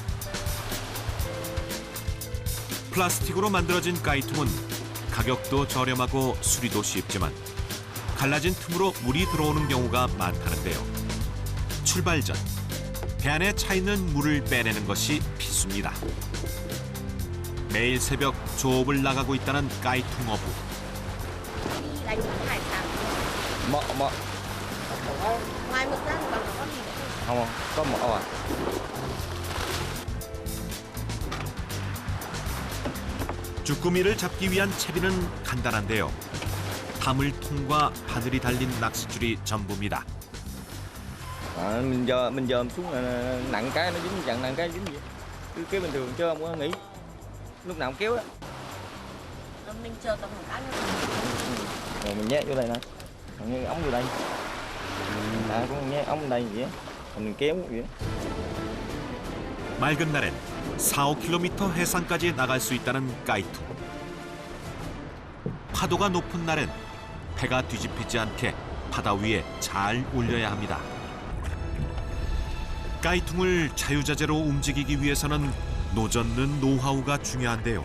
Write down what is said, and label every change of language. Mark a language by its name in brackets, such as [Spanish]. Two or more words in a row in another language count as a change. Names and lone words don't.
[Korean] 플라스틱으로 만들어진 까이통은 가격도 저렴하고 수리도 쉽지만 갈라진 틈으로 물이 들어오는 경우가 많다는데요. 출발 전 배 안에 차 있는 물을 빼내는 것이 필수입니다. 매일 새벽 조업을 나가고 있다는 까이통 어부. [Vietnamese] Đây cũng hai tàu. Mọ Ngoài mực ra thì còn có gì nữa không? không, có mọ à. [Korean] 쭈꾸미를 잡기 위한 채비는 간단한데요. 다물통과 바늘이 달린 낚싯줄이 전부입니다. [Vietnamese] Mình dòm xuống là nặng cái nó dính, dặn nặng cái dính gì. Cứ kéo bình thường chứ không có nghĩ. Lúc nào cũng kéo á. Mình chờ tầm một cái nữa. Rồi mình nhét vô đây nè. Còn như ống vô đây. Cũng nhét ống đây vậy. Còn mình kéo vậy. [Korean] 맑은 날엔 4-5km 해상까지 나갈 수 있다는 까이통. 파도가 높은 날엔 배가 뒤집히지 않게 바다 위에 잘 올려야 합니다. 까이통을 자유자재로 움직이기 위해서는 노젓는 노하우가 중요한데요.